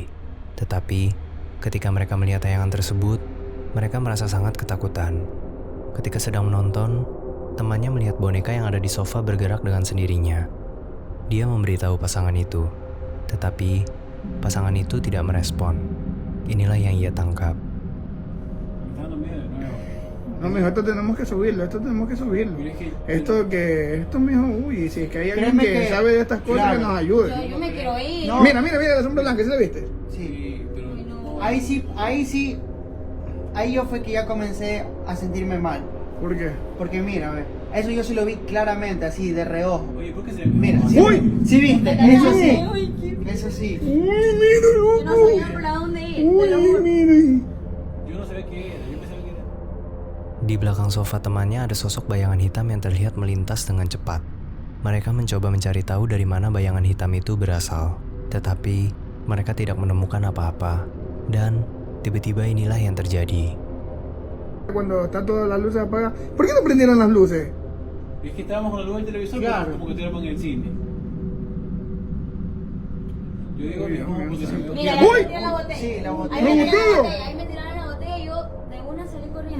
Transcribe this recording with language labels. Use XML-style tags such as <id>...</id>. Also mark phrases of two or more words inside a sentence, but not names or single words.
<id>Tetapi, ketika mereka melihat tayangan tersebut, mereka merasa sangat ketakutan. Ketika sedang menonton, temannya melihat boneka yang ada di sofa bergerak dengan sendirinya. Dia memberitahu pasangan itu, tetapi pasangan itu tidak merespon. Inilah yang ia tangkap.</id> <es>No, mijo, esto tenemos que subirlo. Esto, mijo, uy, si es que hay alguien Créeme que que- sabe de estas cosas, que claro. nos ayude. Yo me quiero ir. No. Mira, la sombra blanca, ¿sí la viste? Sí. Ay, no. Ahí sí, ahí yo fue que ya comencé a sentirme mal. ¿Por qué? Porque mira, ve, eso yo sí lo vi claramente, así de reojo. Oye, ¿por qué se Mira, sí, ¡Uy! sí viste, eso sí, eso sí. Uy, mira, Yo no loco. sabía por dónde ir. Te lo Uy, juro. mire. Yo no sabía qué era, yo pensaba que era.</es> <id>Di belakang sofa temannya ada sosok bayangan hitam yang terlihat melintas dengan cepat. Mereka mencoba mencari tahu dari mana bayangan hitam itu berasal. Tetapi mereka tidak menemukan apa-apa. Dan tiba-tiba inilah yang terjadi.</id> <es>Cuando está todas las luces apagadas. ¿Por qué no prendieron las luces? Es que estábamos con la luz del televisor, Claro. pero como que estuviéramos en el cine. Yo digo Uy, que es una posición. Mira, ¡Uy! ahí me tiraron la botella. Sí, la botella. Ahí me tiraron ¡La la botella! botella. Ahí me tiraron la botella y yo de una salí corriendo.</es>